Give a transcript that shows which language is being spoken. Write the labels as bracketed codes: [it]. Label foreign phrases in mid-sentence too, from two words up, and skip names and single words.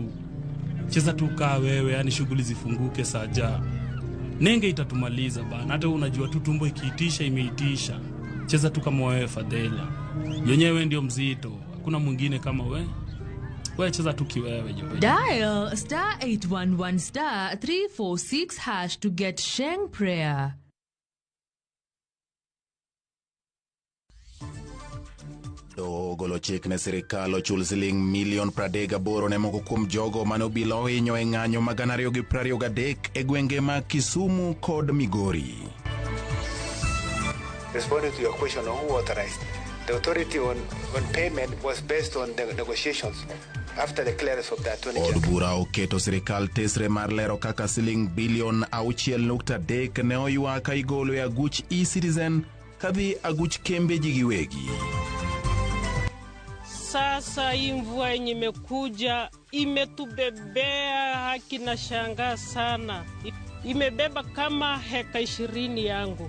[sw] Cheza tu kaa wewe, yani shughuli zifunguke saja. Nenge itatumaliza bana. Hata unajua tu tumbo ikiitisha imeitisha. Cheza tu kama wewe Fadela. Yenyewe ndio mzito. Hakuna mwingine kama wewe. Wewe cheza tu kiwewe jewe. [en] Dial *811*346# to get Sheng prayer. [luo] Golo chik ne sirikal ochul siling milion 38 ne moko kuom jogo mane obila ohinyo e ng'anyo mag 2023 e gwenge mag Kisumu kod Migori. [en] Responding to your question on who authorized, the authority on payment was based on the negotiations after the clearance of that 2020. [luo] Od bura oketo sirikal tesre mar lero kaka siling bilion 6.3 ne oywa ka igolo e aguch e-Citizen kadhi aguch kembe ji giwegi. [sw] Sasa hii mvua yenye imekuja imetubebea, haki na shangaa sana. imebeba kama heka 20 yangu.